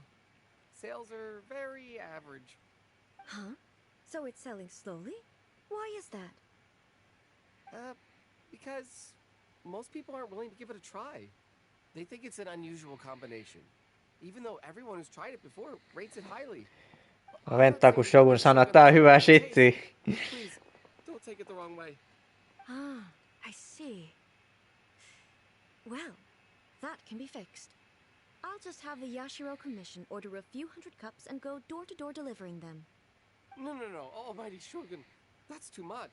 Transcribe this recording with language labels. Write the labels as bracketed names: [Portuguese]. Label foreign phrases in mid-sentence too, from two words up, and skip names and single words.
[English] Sales are very average. Huh? So it's selling slowly? Why is that? Because most people aren't willing to give it a try. They think it's an unusual combination. Even though everyone who's tried it before rates it highly. [Finnish] Venttaa kun Shogun sanoo, että tää on hyvä shitti. [English] Please, don't take it the wrong way. I see. Well, that can be fixed. I'll just have the Yashiro Commission order a few hundred cups and go door-to-door delivering them. No, almighty Shogun. That's too much.